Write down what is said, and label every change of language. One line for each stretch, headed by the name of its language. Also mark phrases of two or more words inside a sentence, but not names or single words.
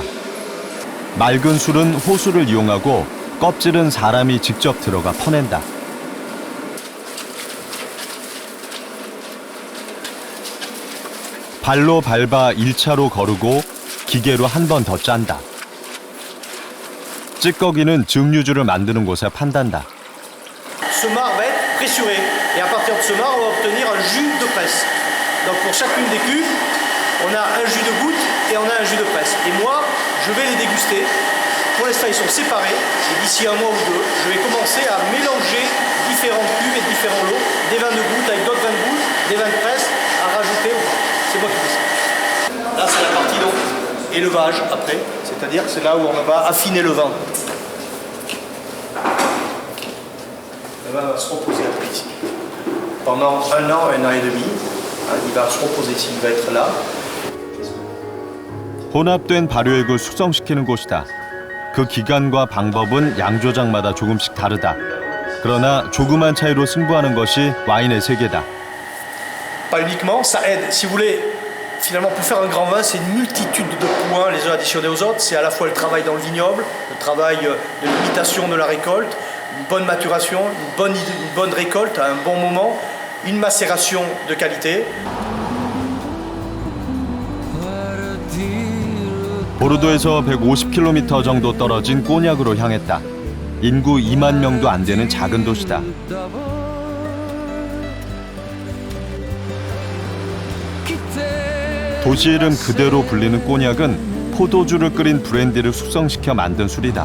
Korean: 맑은 술은 호수를 이용하고 껍질은 사람이 직접 들어가 퍼낸다. 발로 밟아 1차로 거르고 기계로 한 번 더 짠다. 찌꺼기는 증류주를 만드는 곳에 판단다.
French: Ce marc va être pressuré et à partir de ce marc on va obtenir un jus de presse. Donc pour chacune des cuves, on a un jus de goutte et on a un jus de presse. Et moi, je vais les déguster. Pour l'instant, ils sont séparés et d'ici un mois ou deux, je vais commencer à mélanger différentes cuves et différents lots, des vins de goutte avec d'autres vins de goutte, des vins de presse à rajouter au vin. C'est moi qui fais ça. Là, c'est la partie donc élevage après, c'est-à-dire que c'est là où on va affiner le vin. Le vin va se reposer après ici. Pendant un an et demi, il va se reposer ici, il va être là.
Korean: 혼합된 발효액을 숙성시키는 곳이다. 그 기간과 방법은 양조장마다 조금씩 다르다. 그러나 조그만 차이로 승부하는 것이 와인의 세계다.
French: Pas uniquement, ça aide. Si vous voulez, finalement, pour faire un grand vin, c'est une multitude de points les uns additionnés aux autres. C'est à la fois le travail dans le vignoble, le travail de l'imitation de la récolte, une bonne maturation, une bonne récolte à un bon moment, une macération de qualité.
Korean: 보르도에서 150km 정도 떨어진 꼬냑으로 향했다. 인구 2만 명도 안 되는 작은 도시다. 도시 이름 그대로 불리는 꼬냑은 포도주를 끓인 브랜디를 숙성시켜 만든 술이다.